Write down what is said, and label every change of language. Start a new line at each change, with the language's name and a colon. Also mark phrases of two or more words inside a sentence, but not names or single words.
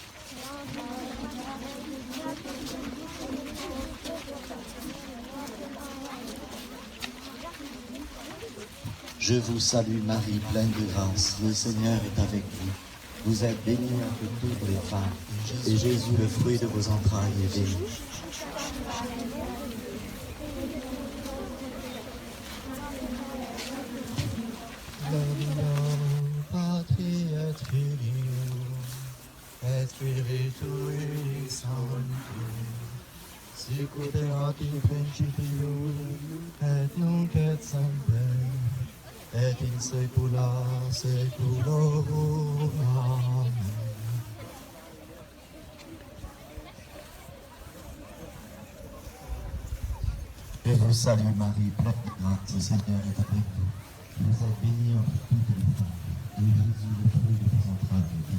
French: Je vous salue Marie, pleine de grâce, le Seigneur est avec vous. Vous êtes bénie entre toutes les femmes, et Jésus, le fruit de vos entrailles, est béni.
Latin: Patri et Filio, et Spiritui Sanctus, sicut erat in principio, et nunc et semper, et in saecula saeculorum. Amen.
French: Je vous salue Marie, pleine de grâce, le Seigneur est avec vous. Vous êtes bénie entre toutes les femmes, et Jésus, le fruit de vos entrailles, est béni.